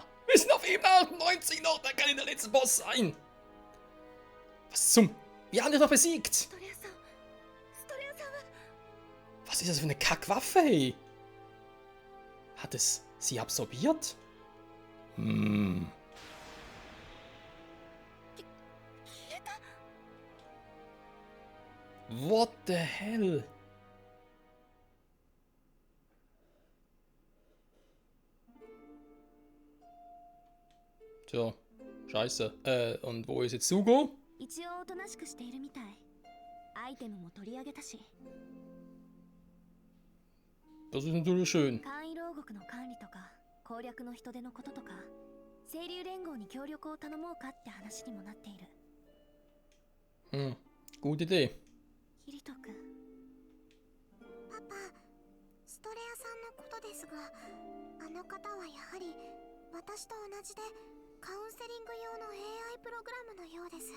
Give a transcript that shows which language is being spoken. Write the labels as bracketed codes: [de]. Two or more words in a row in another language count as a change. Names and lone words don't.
[de] Wir sind auf Ebene 98 noch, da kann ihn der letzte Boss sein. Was zum? Wir haben dich doch besiegt. [ja] ストレアさんは [de] Was ist das für eine Kackwaffe, hey? Hat es sie absorbiert? Hm. [ja] 消えた。 [en] What the hell? [de] Tja, scheiße. Und wo ist jetzt Sugo? [ja] 一応おとなしくしているみたい。アイテムも取り上げたし。 [de] Das ist natürlich schön. [ja] 簡易牢獄の管理とか攻略の人手のこととか、清流連合に協力を頼もうかって話にもなっている。 [de] Gute Idee. [ja] キリト君、パパ、ストレアさんのことですが、あの方はやはり私と同じでカウンセリング用の AI プログラムのようです。